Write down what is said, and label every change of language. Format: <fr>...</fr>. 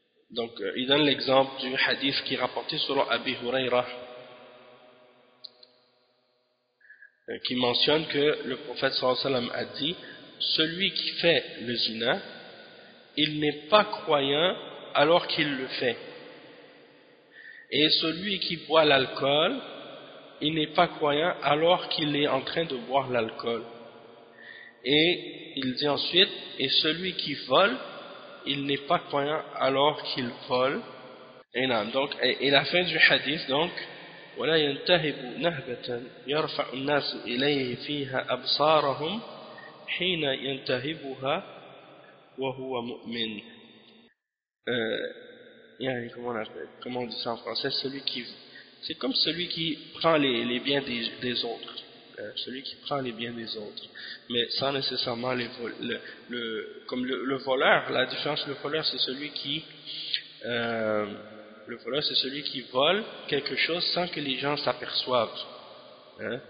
<fr>Donc, il donne l'exemple du hadith qui est rapporté sur Abi Huraira, qui mentionne que le prophète sallallahu alayhi wa sallam a dit, celui qui fait le zina, il n'est pas croyant alors qu'il le fait. Et celui qui boit l'alcool, il n'est pas croyant alors qu'il est en train de boire l'alcool. Et il dit ensuite, et celui qui vole, il n'est pas croyant alors qu'il vole. Et non, donc, et la fin du hadith, donc,</fr> <ar>ولا ينتهب نهبة يرفع الناس إليه فيها أبصارهم حين ينتهبها وهو مؤمن.</ar> <fr>يعني comment on dit ça en français, c'est comme celui qui prend les biens des autres, celui qui prend les biens des autres, mais sans nécessairement le voleur. La différence, le voleur, c'est celui qui vole quelque chose sans que les gens s'aperçoivent, hein?</fr>